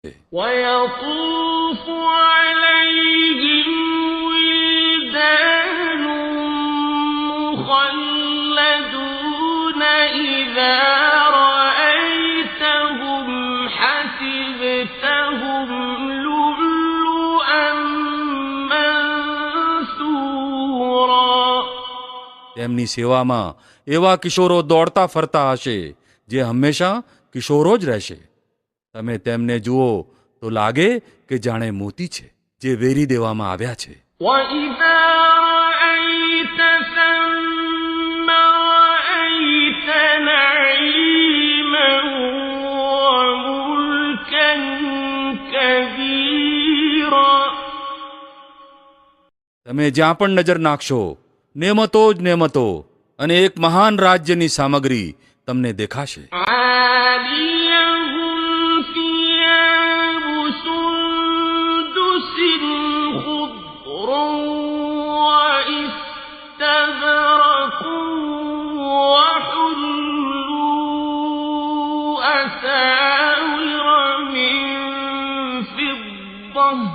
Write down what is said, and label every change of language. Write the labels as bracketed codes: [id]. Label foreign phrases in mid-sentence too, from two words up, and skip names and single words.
[ar] ويطوف عليهم ولدان مخلدون إذا رأيتهم حسبتهم لؤلؤا منثورا. [gu] તેમની સેવામાં એવા કિશોરો દોડતા ફરતા હશે જે હંમેશા કિશોરો જ રહેશે. તમે તેમને જુઓ તો લાગે કે જાણે મોતી છે જે વેરી દેવામાં આવ્યા છે. [ar] وَإِذَا رَأَيْتَ ثَمَّ رَأَيْتَ نَعِيمًا وَمُلْكًا كَبِيرًا. [gu] તમે જ્યાં પણ નજર નાખશો નેમતો જ નેમતો અને એક મહાન રાજ્યની સામગ્રી તમને દેખાશે. [ar] عَالِيَهُمْ ثِيَابُ سُندُسٍ خُضْرٌ وَإِسْتَبْرَقٌ وَحُلُّوا أَسَاوِرَ مِن فِضَّةٍ